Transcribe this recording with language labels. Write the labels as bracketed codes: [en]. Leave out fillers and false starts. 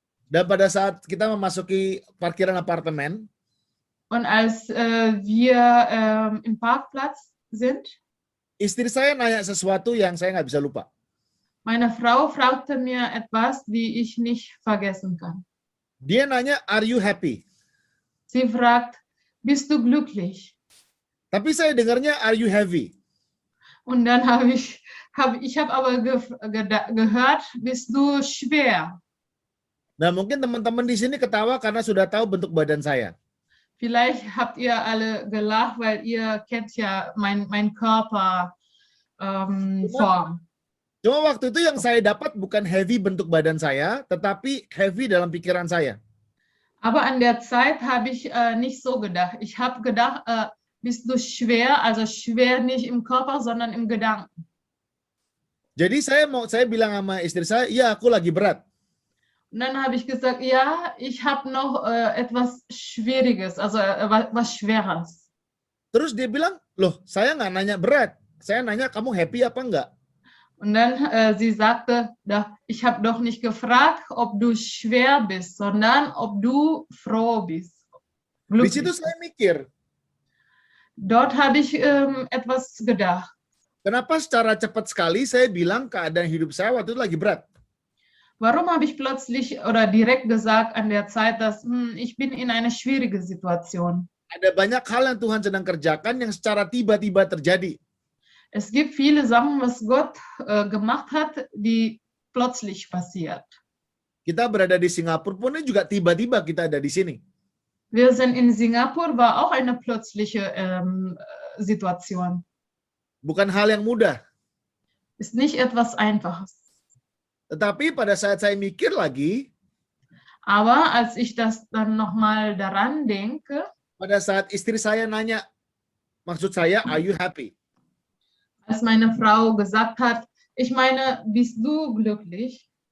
[id] Dan pada saat kita memasuki parkiran apartemen, [de] Und als wir im Parkplatz sind, [id] istri saya nanya sesuatu yang saya nggak bisa lupa. [de] meine Frau fragte mir etwas, die ich nicht vergessen kann. [id] Dia nanya, [en] "Are you happy?" [de] Sie fragt, bist du glücklich? [id] Tapi saya dengarnya, [en] "Are you heavy?" [de] Und dann habe ich aber gehört, bist du schwer? [id] Nah, mungkin teman-teman di sini ketawa karena sudah tahu bentuk badan saya. [de] Vielleicht habt ihr alle gelacht, weil ihr kennt ja mein Körper Form. [id] Cuma waktu itu yang saya dapat bukan heavy bentuk badan saya, tetapi heavy dalam pikiran saya. [de] Aber an der Zeit habe ich nicht so gedacht. Ich habe gedacht, bist du schwer, also schwer nicht im Körper, sondern im Gedanken. [id] Jadi saya bilang sama istri saya, "Iya, aku lagi berat." [de] Und dann habe ich gesagt, ja, ich habe noch etwas Schwieriges, also was Schweres. [id] Terus dia bilang, "Loh, saya nggak nanya berat. Saya nanya kamu happy apa enggak?" [de] Und dann sie sagte, ich habe doch nicht gefragt, ob du schwer bist, sondern ob du froh bist. [id] Di situ saya mikir, [de] Dort habe ich etwas gedacht. [id] kenapa secara cepat sekali saya bilang keadaan hidup saya waktu itu lagi berat? [de] Warum habe ich plötzlich oder direkt gesagt an der Zeit, dass ich bin in einer schwierigen Situation? [id] Ada banyak hal yang Tuhan sedang kerjakan yang secara tiba-tiba terjadi. [de] Es gibt viele Sachen, was Gott gemacht hat, die plötzlich passiert. [id] Kita berada di Singapura pun ini juga tiba-tiba kita ada di sini. [de] Wir sind in Singapur, war auch eine plötzliche Situation. [id] Bukan hal yang mudah. [de] Ist nicht etwas Einfaches. [id] Tetapi pada saat saya mikir lagi, [de] Aber als ich das dann nochmal daran denke, [id] pada saat istri saya nanya, maksud saya, [en] "Are you happy?" [de] als meine Frau gesagt hat, ich meine, bist du glücklich?